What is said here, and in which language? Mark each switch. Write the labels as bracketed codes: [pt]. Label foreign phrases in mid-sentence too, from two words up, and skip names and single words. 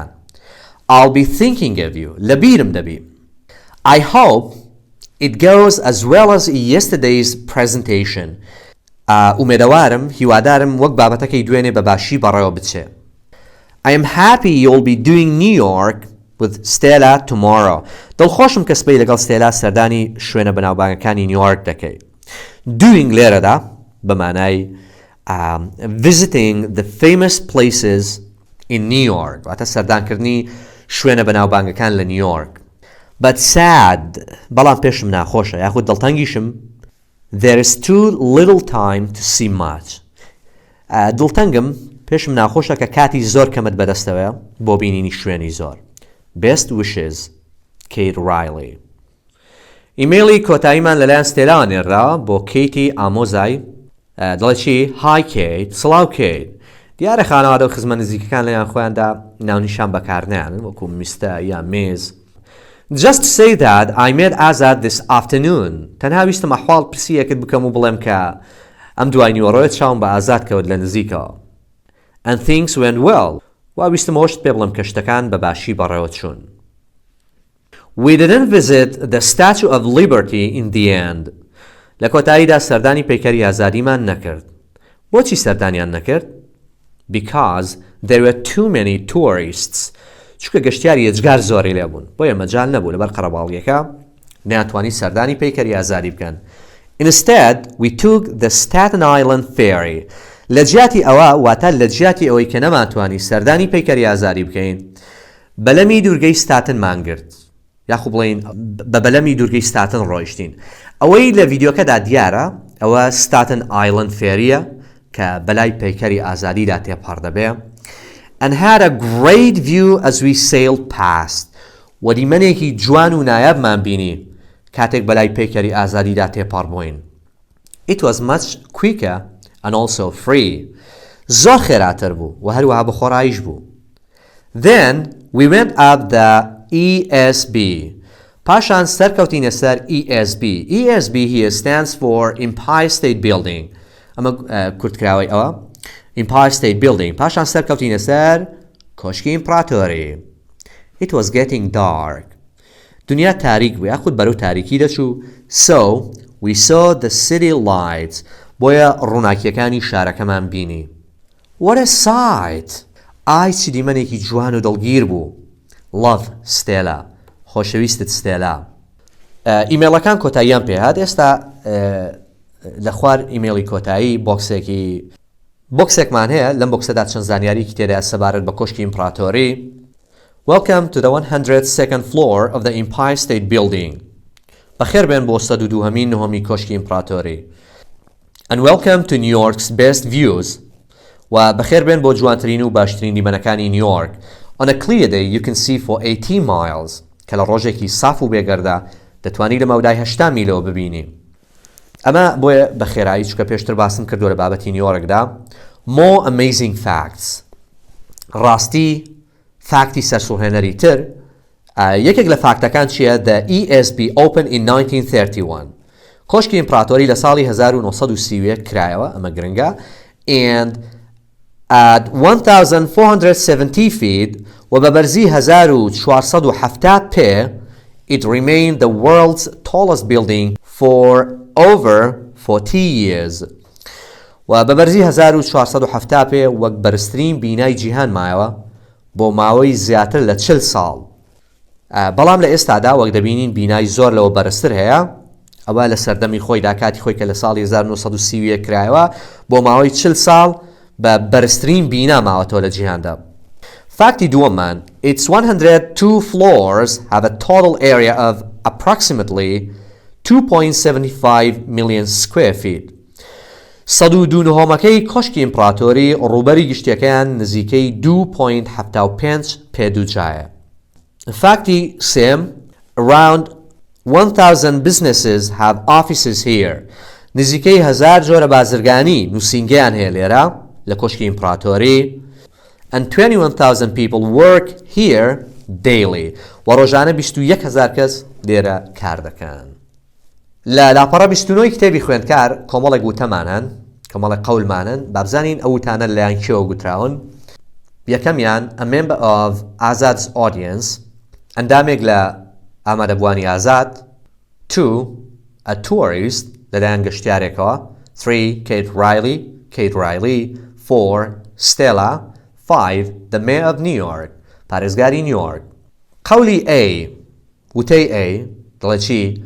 [en] I'll be thinking of you. [ckb] لەبیرم دەبی. [en] I hope it goes as well as yesterday's presentation. [ckb] ئومێدەوارم هیوادارم وەک بابەتەکەی دوێنێ بە باشی بەڕێوە بچێ. [en] I am happy you'll be doing New York with Stella tomorrow. [ckb] دڵخۆشم کە سبەی لەگەڵ ستێلا سەردانی شوێنە بەناوبانگەکانی نیویۆرک دەکەی. [en] Doing [ckb] لێرەدا بەمانای [en] visiting the famous places in New York. [ckb] واتە سەردانکردنی شوێنە بەناوبانگەکان لە نیویۆرک. [en] But sad [ckb] بەڵام پێشم ناخۆشە یاخود دڵتەنگیشم [en] there is too little time to see much. [ckb] دڵتەنگم پێشم ناخۆشە کە کاتی زۆر کەمت بەدەستەوە بۆ بینینی شوێنی زۆر. [en] Best wishes, Kate Riley. [ckb] ئیمێلی کۆتاییمان لەلایەن ستێلاوە نێرا بۆ کەیتی ئامۆزای دڵێ چی؟ [en] Hi Kate, سڵاو Kate. [ckb] دیارە خانەوادە و خزمە نزیکەکان لەیان خۆیاندا ناونیشان بەکارنیانن وەکو میستە یا مێز. [en] Just to say that I met Azad this afternoon. [ckb] تەنها ویستم ئەحواڵ پرسیەکت بکەم و بڵێم کە ئەم دوای نیوەڕۆیە چاوم بە ئازاد کەوت لە نزیکەوە. [en] And things went well. [ckb] وا ویستم ئەوشت پێ بڵێم کە شتەکان بە باشی بەڕێوە چوون. [en] We didn't visit the Statue of Liberty in the end. [ckb] لە کۆتاییدا سەردانی پەیکەری ئازادیمان نەکرد. بۆچی سەردانیان نەکرد؟ [en] Because there were too many tourists. [ckb] چونکە گەشتیاری ئەجگار زۆری لێبوون. بۆیە مەجال نەبوو لەبەر قەرەباڵیەکە نەیانتوانی سەردانی پەیکەری ئازادی بکەن. [en] Instead, we took the Staten Island ferry. [ckb] لە جیاتی ئەوە واتە لە جیاتی ئەوەی کە نەماتوانی سەردانی پەیکەری ئازادی بکەین بەلەمی دوورگەی ستاتن گرت. یاخو بڵین بە بەلەمی دوورگەی ستاتن ڕۆیشتین. ئەوەی لە ڤیدیۆکەدا دیارە ئەوە ستاتن ئایلند فێریە کە بەلای پەیکەری ئازادیدا تێپەڕ دەبێ. [en] And had a great view as we sailed past. [ckb] وەریمەنێکی جوان و نایابمان بینی کاتێک بەلای پەیکەری ئازادیدا تێپەڕ بووین. [en] It was much quicker and also free. [ckb] زۆر خێراتر بوو و هەروەها بە خۆڕاییش بوو. [en] Then we went up the ESB. [ckb] پاشان سەرکەوتینە سەر ESB. [en] ESB here stands for Empire State Building. [ckb] ئەمە کورتکراوەی ئەوە. [en] Empire State Building. [ckb] پاشان سەرکەوتینە سەر کۆشکی ئیمپراتۆری. [en] It was getting dark. [ckb] دنیا تاریک بوو یاخود بەرەو تاریکی دەچوو. [en] So we saw the city lights. [ckb] بۆیە ڕووناکیەکانی شارەکەمان بینی. [en] What a sight! [ckb] ئای چی دیمەنێکی جوان و دڵگیر بوو. [en] Love Stella. [ckb] خۆشەویستت ستێلا. ئیمێڵەکان کۆتاییان پێهات. ئێستا لە خوار ئیمێڵی کۆتایی بۆکسێکمان هەیە لەم بۆکسەدا چەند زانیاریکی تێدا سەبارەت بە کۆشکی ئیمپراتۆری. [en] Welcome to the 102nd floor of the Empire State Building. [ckb] بەخێر بێن بۆ 102هەمین نهۆمی کۆشکی ئیمپراتۆری. [en] And welcome to New York's best views. [ckb] و بەخێر بێن بۆ جوانترین و باشترین دیمەنەکانی نیویۆرک. [en] On a clear day you can see for 18 miles. [ckb] کە لە ڕۆژێکی ساف و بێگەردە دەتوانی لە مەودای 8 میلەوە ببینی. ئەمە بۆیە بەخێرایی چکە پێشتر باسم کردو لە بابەتی نیویۆرکدا. [en] More amazing facts. [ckb] ڕاستی فاکتی سەرسوهێنەری تر یەکێک لە فاکتەکان چییە؟ [en] The ESB opened in 1931. [ckb] کۆشکی ئیمپراتۆری لە ساڵی 1930 کرایەوە ئەمە گرنگە. [en] And at 1,470 feet [ckb] و بە بەرزی 1470 پێ [en] it remained the world's tallest building for over 40 years. [ckb] و بە بەرزی 1470 پێ وەک بەرزترین بینای جیهان مایەوە بۆ ماوەی زیاتر لە 40 ساڵ. بەڵام لە ئێستادا وەک دەبینین بینای زۆر لەوە بەرزتر هەیە. ئەوە لە سەردەمی خۆیدا کاتی خۆی کە لە ساڵی 1930 کرایەوە بۆ ماوەی 40 ساڵ بە بەرزترین بینا ماوەتەوە لە جیهاندا. فاکتی دووەممان [en] its 102 floors have a total area of approximately 2.75 million square feet. [ckb] 102 نهۆمەکەی کۆشکی ئیمپراتۆری ڕووبەری گشتیەکەیان نزیکەی 2.75 پێدوجایە. فاکتی سێم [en] around 1,000 businesses have offices here. [ckb] نزیکەی 1000 جۆرە بازرگانی نووسینگەیان هەیە لێرە لە کۆشکی ئیمپراتۆری. [en] And 21,000 people work here daily. [ckb] و ڕۆژانە 21,000 کەس لێرە کار دەکەن. لە لاپەڕە 29 کتێبی خوێندکار کۆمەڵێک وتەمانن، کۆمەڵێک قەولمانن، با بزانین ئەو وتانە لەلایەن کێوە گوتراون. [en] یەکەمیان a member of Azad's audience، [ckb] ئەندامێک لە ئامادەبوانی ئازاد. [en] 2 a tourist [ckb] لەلایەن گەشتیارێکەوە. [en] 3 Kate Riley. 4 Stella. 5 the mayor of New York، [ckb] پارێزگاری نیویۆرک. قولی A، وتەی A دڵێ چی؟